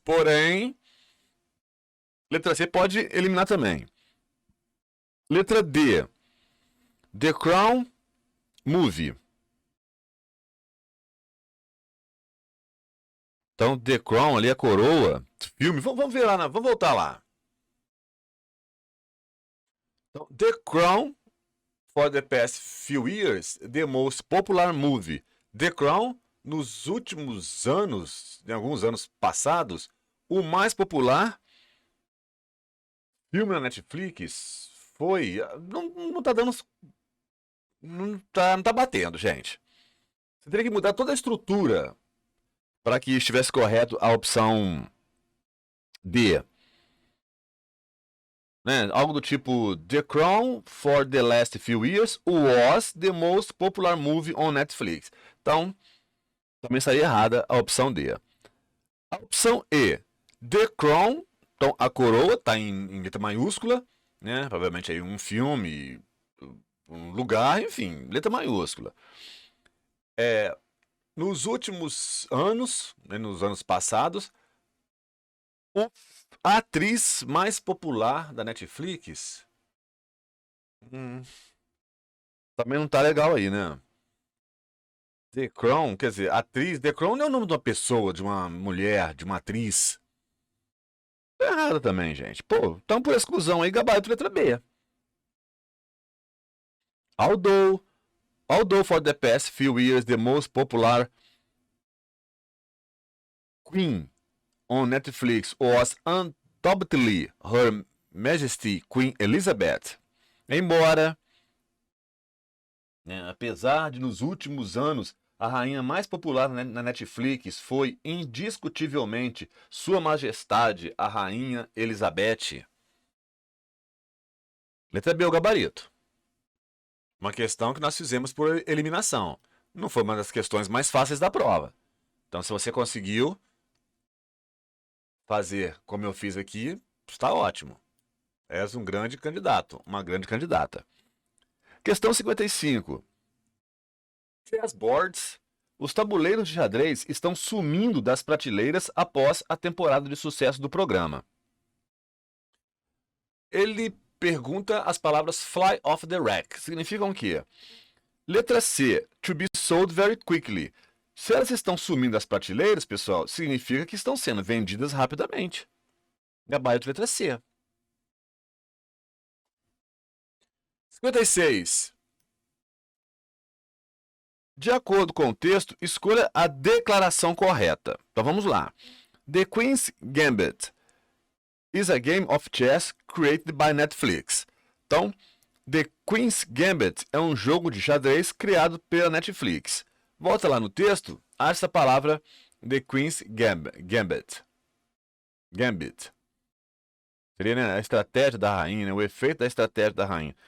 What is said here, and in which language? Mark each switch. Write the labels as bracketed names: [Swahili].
[Portuguese] Porém, letra C pode eliminar também. Letra D, The Crown Movie. Então, The Crown ali, a coroa, filme. Vamos ver lá, vamos voltar lá. [English] Então, The Crown, for the past few years, the most popular movie. [Portuguese] The Crown, nos últimos anos, em alguns anos passados, o mais popular filme na Netflix foi. Não tá dando. Não tá batendo, gente. Você teria que mudar toda a estrutura para que estivesse correto a opção D. Né? Algo do tipo [English] The Crown for the last few years was the most popular movie on Netflix. [Portuguese] Então, também estaria errada a opção D. A opção E, The Crown, então a coroa está em letra maiúscula, né? Provavelmente aí um filme, um lugar, enfim, letra maiúscula. Nos últimos anos, né, nos anos passados, a atriz mais popular da Netflix também não tá legal aí, né? The Crown, quer dizer, atriz, The Crown não é o nome de uma pessoa, de uma mulher, de uma atriz. Tá errado também, gente. Pô, então por exclusão aí, gabarito letra B. [English] Although for the past few years the most popular queen on Netflix was undoubtedly Her Majesty Queen Elizabeth. [Portuguese] Embora, né, apesar de nos últimos anos a rainha mais popular na Netflix foi indiscutivelmente Sua Majestade a Rainha Elizabeth. Letra B, o gabarito. Uma questão que nós fizemos por eliminação. Não foi uma das questões mais fáceis da prova. Então, se você conseguiu fazer como eu fiz aqui, está ótimo. És um grande candidato, uma grande candidata. Questão 55. Chessboards. Os tabuleiros de xadrez estão sumindo das prateleiras após a temporada de sucesso do programa. Ele pergunta as palavras [English] fly off the rack. [Portuguese] Significam o quê? Letra C, [English] to be sold very quickly. [Portuguese] Se elas estão sumindo das prateleiras, pessoal, significa que estão sendo vendidas rapidamente. Gabarito letra C. 56. De acordo com o texto, escolha a declaração correta. Então vamos lá. [English] The Queen's Gambit is a game of chess created by Netflix. [Portuguese] Então, The Queen's Gambit é um jogo de xadrez criado pela Netflix. Volta lá no texto, acha essa palavra The Queen's Gambit. Gambit. Seria, né, a estratégia da rainha, né, o efeito da estratégia da rainha.